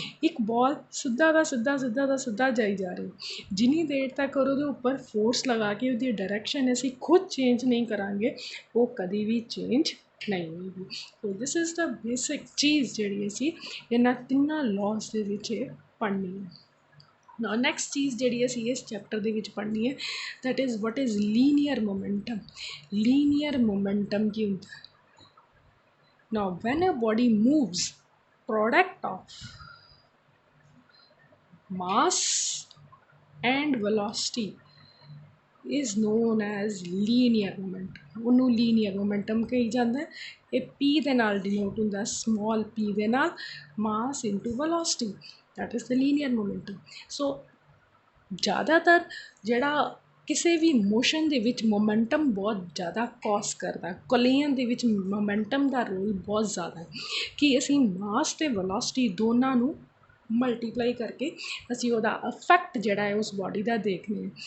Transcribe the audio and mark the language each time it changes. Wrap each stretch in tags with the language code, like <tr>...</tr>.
<pa>ਇੱਕ ਬੋਲ ਸਿੱਧਾ ਦਾ ਸਿੱਧਾ ਸਿੱਧਾ ਦਾ ਸਿੱਧਾ ਜਾਈ ਜਾ ਰਿਹਾ, ਜਿੰਨੀ ਦੇਰ ਤੱਕ ਉਹਦੇ ਉੱਪਰ ਫੋਰਸ ਲਗਾ ਕੇ ਉਹਦੀ ਡਾਇਰੈਕਸ਼ਨ ਅਸੀਂ ਖੁਦ ਚੇਂਜ ਨਹੀਂ ਕਰਾਂਗੇ ਉਹ ਕਦੀ ਵੀ ਚੇਂਜ ਨਹੀਂ ਹੋਏਗੀ।</pa> <en>so this is the basic</en> <pa>ਚੀਜ਼ ਜਿਹੜੀ ਅਸੀਂ ਇਹਨਾਂ ਤਿੰਨਾਂ ਲੋਜ਼ ਦੇ ਵਿੱਚ ਪੜ੍ਹਨੀ ਹੈ। ਨਾ ਨੈਕਸਟ ਚੀਜ਼ ਜਿਹੜੀ ਅਸੀਂ ਇਸ ਚੈਪਟਰ ਦੇ ਵਿੱਚ ਪੜ੍ਹਨੀ ਹੈ,</pa> <en>That is what is linear momentum.</en> <pa>Linear momentum ਕੀ ਹੁੰਦਾ?</pa> <en>Now when a body moves, product of mass and velocity is known as linear momentum।</en> <pa>ਉਹਨੂੰ ਲੀਨੀਅਰ ਮੋਮੈਂਟਮ ਕਹੀ ਜਾਂਦਾ। ਇਹ ਪੀ ਦੇ ਨਾਲ ਡਿਨੋਟ ਹੁੰਦਾ, ਸਮੋਲ ਪੀ ਦੇ ਨਾਲ,</pa> <en>Mass into velocity, that is the linear momentum.</en> <pa>ਸੋ ਜ਼ਿਆਦਾਤਰ ਜਿਹੜਾ ਕਿਸੇ ਵੀ ਮੋਸ਼ਨ ਦੇ ਵਿੱਚ ਮੋਮੈਂਟਮ ਬਹੁਤ ਜ਼ਿਆਦਾ ਕੌਸ ਕਰਦਾ, ਕੋਲੀਜਨ ਦੇ ਵਿੱਚ ਮੋਮੈਂਟਮ ਦਾ ਰੋਲ ਬਹੁਤ ਜ਼ਿਆਦਾ ਕਿ ਅਸੀਂ ਮਾਸ ਅਤੇ ਵੈਲੋਸਿਟੀ ਦੋਨਾਂ ਨੂੰ ਮਲਟੀਪਲਾਈ ਕਰਕੇ ਅਸੀਂ ਉਹਦਾ ਇਫੈਕਟ ਜਿਹੜਾ ਹੈ ਉਸ ਬੋਡੀ ਦਾ ਦੇਖਦੇ ਹਾਂ।</pa>